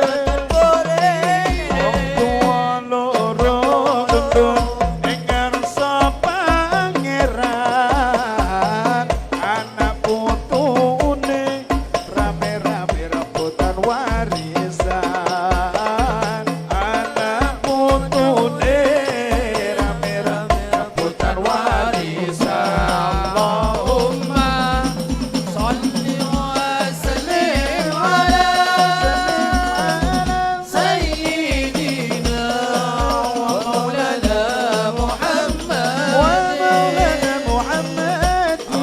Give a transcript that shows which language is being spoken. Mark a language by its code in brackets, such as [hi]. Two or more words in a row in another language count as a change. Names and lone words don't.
[jv] wong tua loro gendun ing ngarsa pangeran anak putune rame-rame rebutan warisan anak putune rame-rame rebutan warisan Allahumma [ar] صلي وسلم على سيدنا ومولانا محمد ومولانا محمد